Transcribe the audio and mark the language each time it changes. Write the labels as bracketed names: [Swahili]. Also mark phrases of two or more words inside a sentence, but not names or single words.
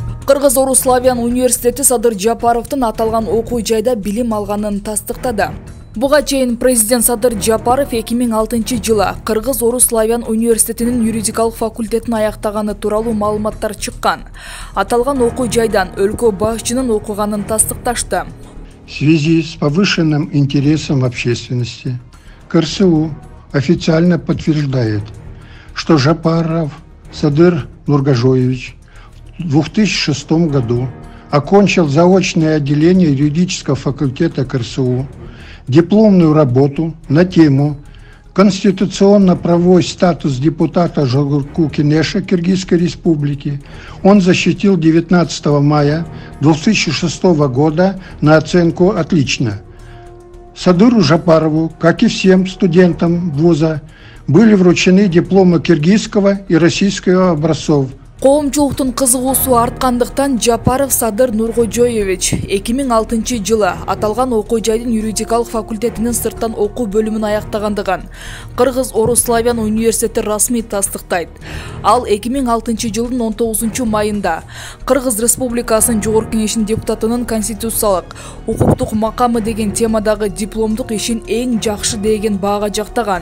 [Kyrgyz] Кыргыз Орус Славян университети Садыр Жапаровдун аталган окуу жайда билим алганын тастыктады. Буга чейин президент Садыр Жапаров 2006 жылы Кыргыз Орус Славян университетинин юридикалык факультетин аяктаганы тууралуу маалыматтар чыккан. Аталган окуу жайдан өлкө башчынын окуганын тастыкташты. [Russian] В связи с повышенным интересом общественности КРСУ официально подтверждает, что Жапаров Садыр Нургажоевич в 2006 году окончил заочное отделение юридического факультета КРСУ, дипломную работу на тему «Конституционно-правовой статус депутата Жогорку-Кенеша Киргизской Республики». Он защитил 19 мая 2006 года на оценку «Отлично». Садыру Жапарову, как и всем студентам вуза, были вручены дипломы киргизского и российского образцов. [Kyrgyz] Коомчулуктун кызыгуусу арткандыктан Жапаров Садыр Нургожоевич 2006 жылы аталган окуу жайдын юридикалык факультетинин сырттан окуу бөлүмүн аяктагандыгын Кыргыз Орус Славян университети расмий тастыктайт. Ал 2006 жылдын 19 майында Кыргыз Республикасынын Жогорку Кеңешинин депутатынын конституциялык, укуктук макамы деген темадагы дипломдук ишин эң жакшы деген баага жактаган.